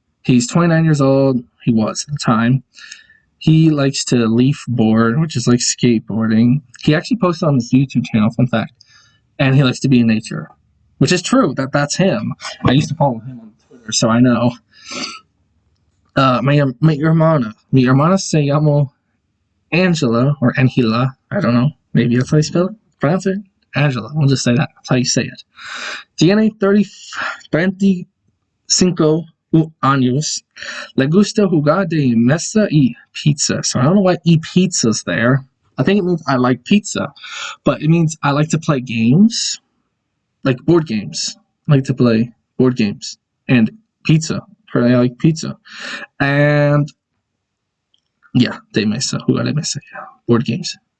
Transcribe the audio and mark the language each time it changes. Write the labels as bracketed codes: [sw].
[en] He's 29 years old. He was at the time. He likes to leaf board, which is like skateboarding. He actually posted on his YouTube channel, fun fact. And he likes to be in nature, which is true. That's him. I used to follow him on Twitter, so I know. [es] Mi hermana se llama Angela, [en] or [es] Angela. [en] I don't know. Maybe that's how you spell it. Pronounce it. Angela. We'll just say that. That's how you say it. [es] Tiene 25 años. Le gusta jugar de mesa y pizza. [en] So I don't know why pizza's there. I think it means I like pizza, but it means I like to play games, like board games. I like to play board games and pizza. I like pizza. And yeah, [es] de mesa, jugar de mesa, [en] yeah, board games.